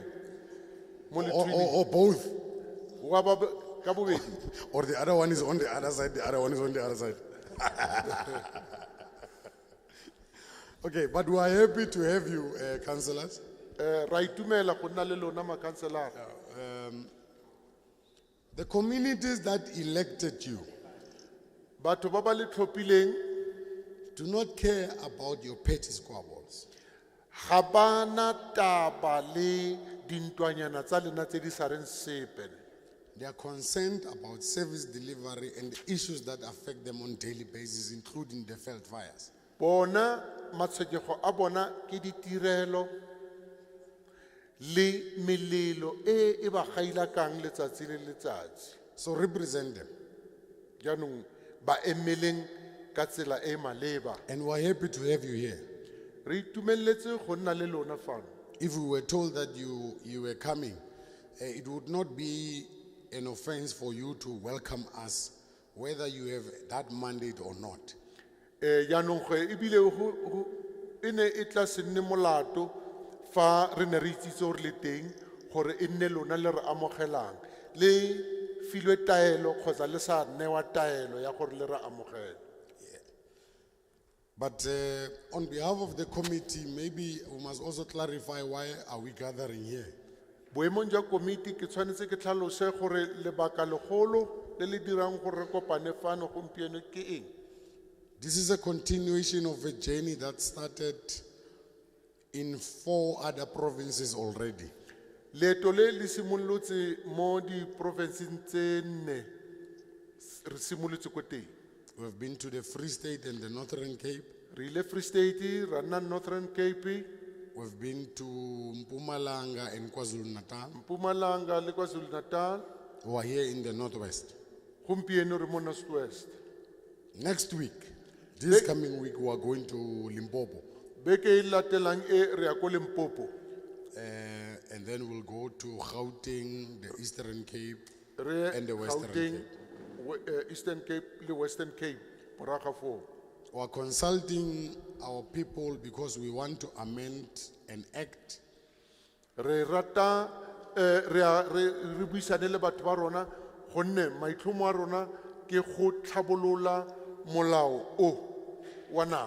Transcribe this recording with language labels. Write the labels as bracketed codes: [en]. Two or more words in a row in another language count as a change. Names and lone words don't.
[tn] Mo lethunyeng? [en] Or both? [tn] Wa ba ka bobedi? [en] Or the other one is on the other side, the other one is on the other side. Okay, but we are happy to have you, councillors. [tn] Ra itumela go nna le lona ma-councilor. [en] The communities that elected you [tn] Batho ba ba le tlhophileng [en] do not care about your petty squabbles. [tn] ga bana taba le dintwanyana tsa lena tse di sa reng sepe. [en] They are concerned about service delivery and the issues that affect them on daily basis, including the Veld fires. [tn] Bona matshwenyego a bona ke ditirelo le melelo e ba gailakang letsatsi le letsatsi. [en] So represent them. [tn] Jaanong ba emeleng ka tsela e maleba. [en] And we are happy to have you here. [tn] Re itumeletse go nna le lona fano. [en] If we were told that you were coming, it would not be an offense for you to welcome us, whether you have that mandate or not. [tn] Jaanong go ebile e ne e tla se nne molato fa re ne re itsitse gore le teng gore e nne lona le re amogelang le filwe taelo kgotsa le sa newa taelo ya gore le re amogele. [en] But on behalf of the committee, maybe we must also clarify why are we gathering here. [tn] Boemong jwa komiti ke tshwanetse ke tlhalose gore lebaka legolo le le dirang gore re kopane fano gompieno ke eng. [en] This is a continuation of a journey that started in 4 other provinces already. [tn] Leeto le le simolotse mo di provinceng tse 4 re simolotse ko teng. [en] We have been to the Free State and the Northern Cape. [tn] Re ile Free State, ra nna Northern Cape, [en] We've been to Mpumalanga and KwaZulu-Natal. [tn] Mpumalanga le KwaZulu-Natal. [en] We are here in the Northwest. [tn] Gompieno re mo Northwest. [en] Next week, this coming week, we are going to Limpopo. [tn] Beke e latelang e re ya ko Limpopo. [en] And then we'll go to Gauteng, the Eastern Cape, [tn] Re [en] and the Western Gauteng, Cape. [tn] Eastern Cape le Western Cape. Moraga foo. [en] We are consulting our people because we want to amend an act [tn] Re rata re buisane le batho ba rona gonne maitlhomo a rona ke go tlhabolola molao o wa naga.